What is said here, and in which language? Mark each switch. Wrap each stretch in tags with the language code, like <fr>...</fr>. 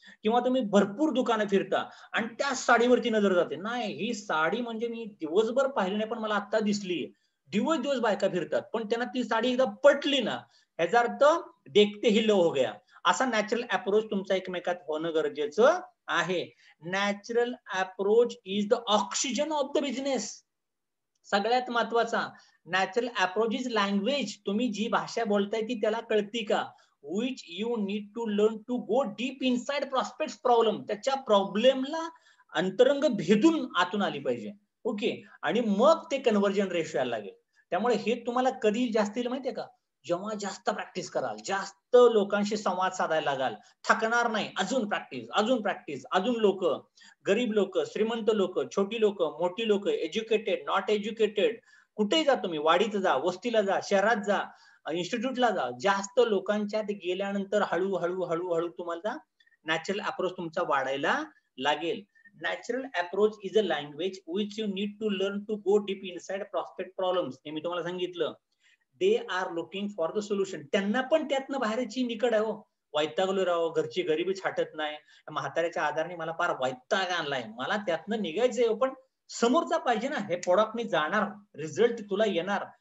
<mr>किंवा तुम्ही भरपूर दुकानं फिरता आणि त्या साडीवरती नजर जाते, नाही ही साडी म्हणजे मी दिवसभर पाहिली नाही पण मला आता दिसली, दिवस दिवस बायका फिरतात पण त्यांना ती साडी एकदा पटली ना, याचा अर्थ</mr> <hi>देखते ही लो हो गया.</hi> <mr>असा नॅचरल अप्रोच तुमचा एकमेकात होणं गरजेचं आहे.</mr> <en>Natural approach is the oxygen of the business.</en> <mr>सगळ्यात महत्वाचा</mr> <en>Natural approach is language.</en> <mr>तुम्ही जी भाषा बोलताय ती त्याला कळती का,</mr> <en>which you need to learn to go deep inside prospects problem.</en> <mr>त्याच्या प्रॉब्लेमला अंतरंग भेदून आतून आली पाहिजे. ओके, आणि मग ते कन्व्हर्जन रेशो यायला लागेल. त्यामुळे हे तुम्हाला कधी जास्त येईल माहितीये का, जेव्हा जास्त प्रॅक्टिस कराल, जास्त लोकांशी संवाद साधायला लागाल, थकणार नाही, अजून प्रॅक्टिस अजून प्रॅक्टिस, अजून लोक, गरीब लोक, श्रीमंत लोक, छोटी लोक, मोठी लोक, एज्युकेटेड, नॉट एज्युकेटेड, कुठेही जा तुम्ही, वाडीत जा, वस्तीला जा, शहरात जा, इन्स्टिट्यूटला जा, जास्त लोकांच्यात गेल्यानंतर हळूहळू हळूहळू तुम्हाला नॅचरल अप्रोच तुमचा वाढायला लागेल.</mr> <en>Natural approach is a language which you need to learn to go deep inside prospect problems.</en> <mr>हे मी तुम्हाला सांगितलं,</mr> <en>They are looking for the solution.</en> <mr>त्यांना पण त्यातनं बाहेरची निकड आहे. हो, वैतागलो राव, घरची गरिबी छाटत नाही, म्हाताऱ्याच्या आधाराने मला फार वैताग आणलाय, मला त्यातनं निघायचंय, पण समोरचा पाहिजे ना, हे प्रोडक्ट मी जाणार, रिझल्ट तुला येणार.</mr>